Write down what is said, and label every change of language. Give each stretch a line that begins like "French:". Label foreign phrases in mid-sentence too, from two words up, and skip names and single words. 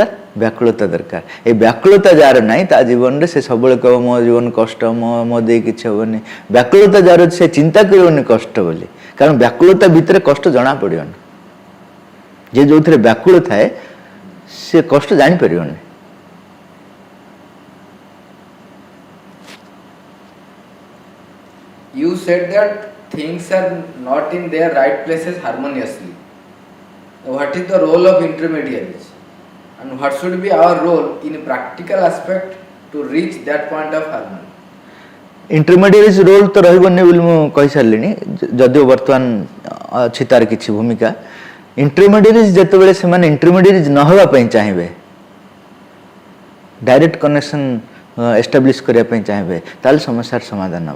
Odia: ବ୍ୟାକୁଳତା ଦରକାର। ଏ ବ୍ୟାକୁଳତା ଯାହାର ନାହିଁ ତା ଜୀବନରେ ସେ ସବୁବେଳେ କହିବ ମୋ ଜୀବନ କଷ୍ଟ, ମୋ ଦେଇ କିଛି ହେବନି। ବ୍ୟାକୁଳତା ଯାହାର ଅଛି ସେ ଚିନ୍ତା କରିବନି କଷ୍ଟ ବୋଲି, କାରଣ ବ୍ୟାକୁଳତା ଭିତରେ କଷ୍ଟ ଜଣା ପଡ଼ିବନି। ଯେ ଯେଉଁଥିରେ ବ୍ୟାକୁଳ ଥାଏ ସେ କଷ୍ଟ ଜାଣିପାରିବନି।
English: You said that things are not in their right places harmoniously. What is the role of intermediaries? And what should be our role in practical aspect to reach that point of harmony? intermediate role
Odia: ତ ରହିବନି ବୋଲି ମୁଁ କହିସାରିଲିଣି, ଯଦିଓ ବର୍ତ୍ତମାନ ଅଛି ତାର କିଛି ଭୂମିକା। ଇଣ୍ଟରମିଡ଼ିଏଟ୍ ଯେତେବେଳେ ସେମାନେ ଇଣ୍ଟରମିଡ଼ିଏଟ୍ ନ ହେବା ପାଇଁ ଚାହିଁବେ,
English: direct connection establish
Odia: କରିବା ପାଇଁ ଚାହିଁବେ, ତାହେଲେ ସମସ୍ୟାର ସମାଧାନ ହେବ।